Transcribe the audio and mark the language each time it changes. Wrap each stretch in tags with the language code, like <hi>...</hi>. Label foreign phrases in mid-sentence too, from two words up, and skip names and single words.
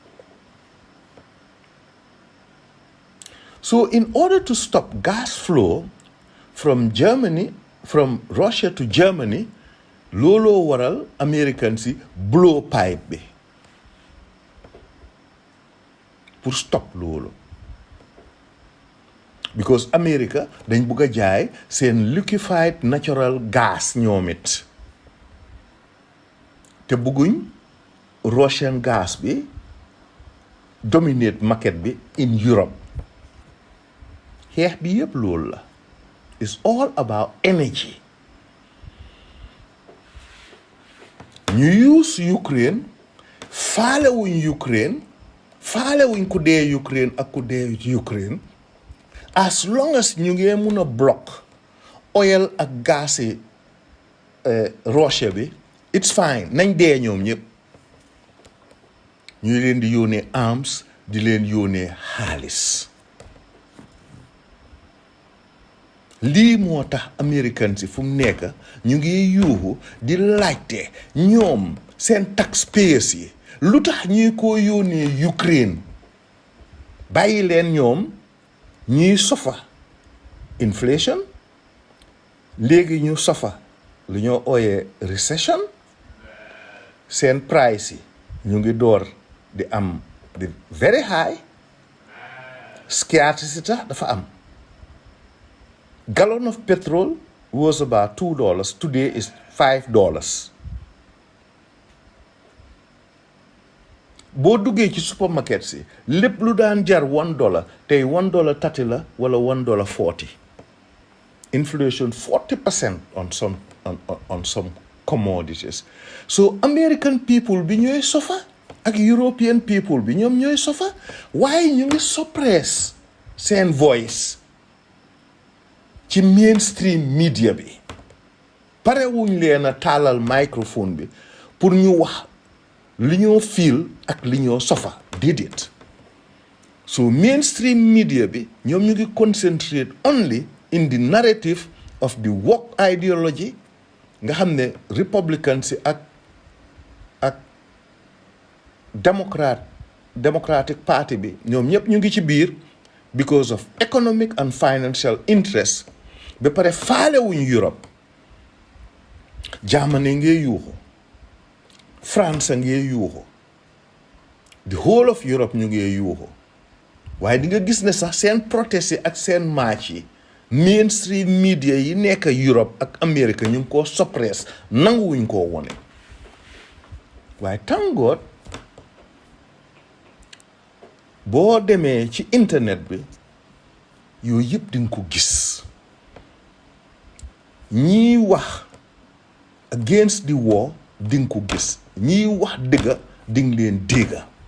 <en>So in order to stop gas flow from Russia to Germany,</en> <wo>looloo waral American si</wo> <en>blow pipe</en> <wo>bi pour stop loolu because America dañ bugg a jaay seen</wo> <en>liquefied natural gas</en> <wo>ñoom it te bugguñ</wo> <en>Russian gas</en> <wo>bi</wo> <en>dominate market</en> <wo>bi in Europe xeex bi yëpp loolu la</wo> <en>it's all about energy</en> <wo>ñu use Ukraine faalewuñ Ukraine faalewuñ ku dee Ukraine ak ku dee Ukraine</wo> <en>as long as</en> <wo>ñu ngi mun a</wo> <en>block oil</en> <wo>ak gaz yi Russia bi</wo> <en>it's fine</en> <wo>nañ dee ñoom ñëpp ñu leen di yónnee arms di leen yónnee xaalis lii moo tax American si fu mu nekk ñu ngi yuuxu di laajte ñoom seen taxpayers yi lu tax ñuy ko yónnee Ukraine bàyyi leen ñoom ñuy sofa inflation léegi ñu sofa lu ñoo ooyee recession seen price yi ñu ngi door di am di</wo> <en>very high scarcity</en> <wo>dafa am</wo> <en>gallon of petrol was about $2 today is $5</en> <wo>boo duggee ci supermarket si lépp lu daan jar $1 tey $1.30 la wala $1.40</wo> <en>inflation 40% on some commodities so American people</en> <wo>bi ñooy suffer ak</wo> <en>European people</en> <wo>bi ñoom ñooy suffer waaye ñu ngi suppress seen voice ci</wo> <en>mainstream media</en> <wo>bi pare wuñ leen a taalal microphone bi pour ñu wax li ñoo feel ak li ñoo suffer déedéet</wo> <en>so mainstream media</en> <wo>bi ñoom ñu ngi</wo> <en>concentrate only in the narrative of the woke ideology</en> <wo>nga xam ne Republicans si ak Democratic Party bi ñoom ñëpp ñu ngi ci biir</wo> <en>because of economic and financial interest</en> <wo>ba pare faale wuñ Europe Germany ngee yuuxu France ngee yuuxu</wo> <en>the whole of Europe</en> <wo>ñu ngee yuuxu waaye di nga gis ne sax seen protest yi ak seen march yi mainstream media yi nekk Europe ak America ñu ngi koo suppress nanguwuñ koo wone waaye tàngoor boo demee ci internet bi yooyu yëpp di nga ko gis ñii wax</wo> <en>against the war</en> <wo>di nga ko gis ñii wax dëgga di nga leen dégga</wo>